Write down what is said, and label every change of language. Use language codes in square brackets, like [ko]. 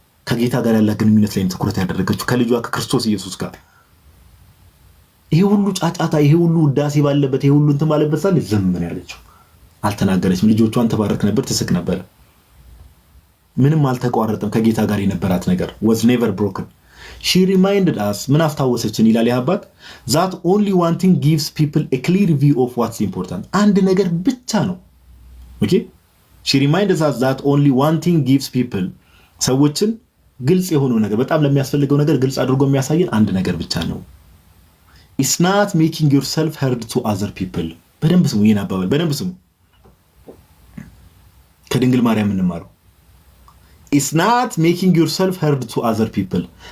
[am] ከጌታ ጋር ያለ ግንኙነት ላይ ትኩረት ያደረገችው ከልጇ ከክርስቶስ ኢየሱስ ጋር። ይሄ ሁሉ ጫጫታ፣ ይሄ ሁሉ ውዳሴ ባለበት፣ ይሄ ሁሉ እንትን ባለበት ሳለ ዝም ምን ያለችው አልተናገረችም። ልጆቿን ተባረክ ነበር፣ ትስቅ ነበር። ምንም አልተቋረጠም። ከጌታ ጋር የነበራት ነገር [en] was never broken. she reminded us [am] ምን አስታወሰችን ይላል ያባት [en] that only one thing gives people a clear view of what's important. [am] አንድ ነገር ብቻ ነው። ኦኬ [en] she reminded us that only one thing gives people [am] ሰዎችን ግልጽ የሆነው ነገር በጣም ለሚያስፈልገው ነገር ግልጽ አድርጎ የሚያሳየን አንድ ነገር ብቻ ነው። [en] it's not making yourself heard to other people. [am] በደንብ ስሙ፣ ይሄን አባባል በደንብ ስሙ። ከድንግል ማርያም እንማረው። [en] it's not making yourself heard to other people.